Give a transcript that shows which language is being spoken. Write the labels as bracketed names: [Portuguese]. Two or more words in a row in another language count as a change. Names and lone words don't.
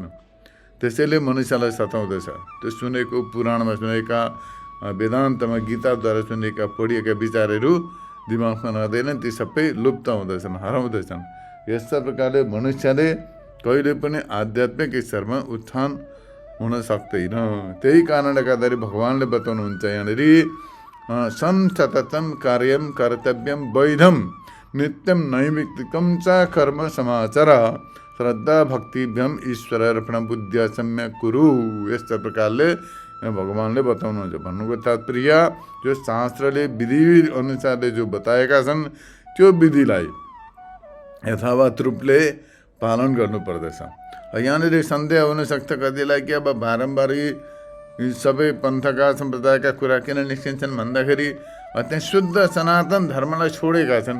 [Nepali] त्यसैले मनुष्यलाई सताउँदछ। त्यो सुनेको, पुराणमा सुनेका, वेदान्तमा गीताद्वारा सुनेका, पढिएका विचारहरू दिमागमा रहँदैनन्, ती सबै लुप्त हुँदछन्, हराउँदछन्। यस्ता प्रकारले मनुष्यले कहिले पनि आध्यात्मिक स्तरमा उत्थान हुन सक्दैन। त्यही कारणले गर्दाखेरि भगवान्ले बताउनुहुन्छ यहाँनिर, [Sanskrit] संसततं कार्यं कर्तव्यं वैधं नित्यं नैमित्तिकं च कर्म समाचर श्रद्धा भक्तिभ्यम ईश्वरार्पण बुद्धिया सम्यक कुरु। [Nepali] यस्ता प्रकारले भगवान्ले बताउनुहुन्छ। भन्नुको तात्पर्य जो शास्त्रले विधि अनुसारले जो बताएका छन् त्यो विधिलाई यथावत रूपले पालन गर्नुपर्दछ। यहाँनिर सन्देह हुनसक्छ कतिलाई कि अब बारम्बार सबै पन्थका सम्प्रदायका कुरा किन निस्किन्छन् भन्दाखेरि त्यहाँ शुद्ध सनातन धर्मलाई छोडेका छन्।